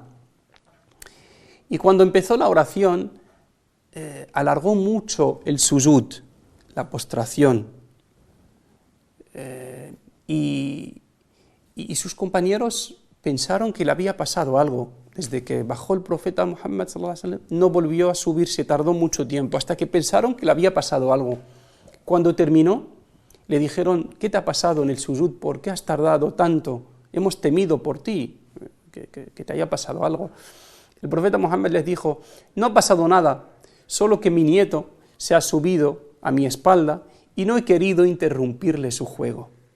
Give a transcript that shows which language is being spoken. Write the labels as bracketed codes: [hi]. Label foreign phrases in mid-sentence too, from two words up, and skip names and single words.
[es] Y cuando empezó la oración, alargó mucho el sujud, la postración. Y sus compañeros pensaron que le había pasado algo. Desde que bajó el profeta Muhammad [ar] صلى الله عليه وسلم, [es] no volvió a subirse, tardó mucho tiempo, hasta que pensaron que le había pasado algo. Cuando terminó, le dijeron: ¿qué te ha pasado en el sujud? ¿Por qué has tardado tanto? Hemos temido por ti, que te haya pasado algo. El profeta Muhammad les dijo: no ha pasado nada, solo que mi nieto se ha subido a mi espalda y no he querido interrumpirle su juego.